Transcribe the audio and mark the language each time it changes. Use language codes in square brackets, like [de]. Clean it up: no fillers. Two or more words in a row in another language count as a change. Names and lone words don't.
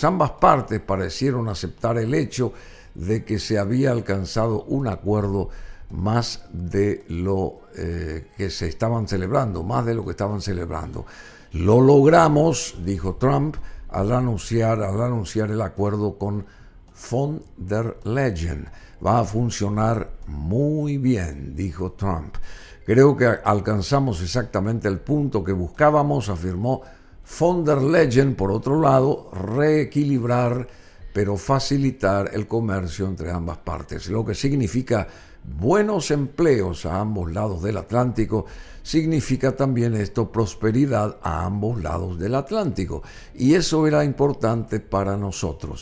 [es] Ambas partes parecieron aceptar el hecho de que se había alcanzado un acuerdo más de lo que se estaban celebrando, más de lo que estaban celebrando. Lo logramos, dijo Trump, al anunciar el acuerdo con von der Leyen. Va a funcionar muy bien, dijo Trump. Creo que alcanzamos exactamente el punto que buscábamos, afirmó von der Leyen. Por otro lado, reequilibrar, pero facilitar el comercio entre ambas partes, lo que significa buenos empleos a ambos lados del Atlántico. Significa también esto prosperidad a ambos lados del Atlántico, y eso era importante para nosotros.